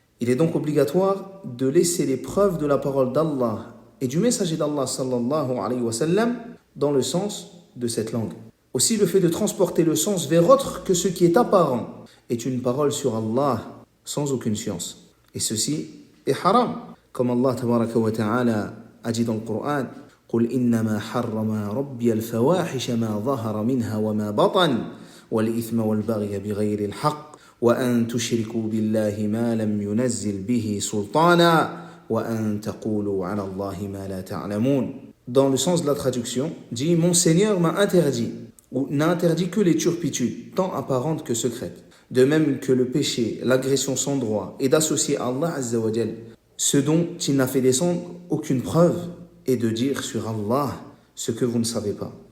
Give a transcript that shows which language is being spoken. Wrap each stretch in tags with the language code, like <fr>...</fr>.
<fr>Il est donc obligatoire de laisser les preuves de la parole d'Allah et du messager d'Allah</fr> <ar>sallallahu alayhi wa sallam</ar> <fr>dans le sens de cette langue. Aussi, le fait de transporter le sens vers autre que ce qui est apparent est une parole sur Allah sans aucune science. Et ceci est haram. Comme Allah tabaraka wa ta'ala a dit dans le Coran:</fr> <ar>قل إنما حرم ربي الفواحش ما ظهر منها وما بطن والإثم والبغي بغير الحق وأن تشركوا بالله ما لم ينزل به سلطانا وأن تقولوا على الله ما لا تعلمون.</ar> <fr>Dans le sens de la traduction, dit: Mon Seigneur m'a interdit, ou n'a interdit que les turpitudes, tant apparentes que secrètes. De même que le péché, l'agression sans droit, et d'associer à Allah Azza wa Jal ce dont il n'a fait descendre aucune preuve, et de dire sur Allah ce que vous ne savez pas.</fr>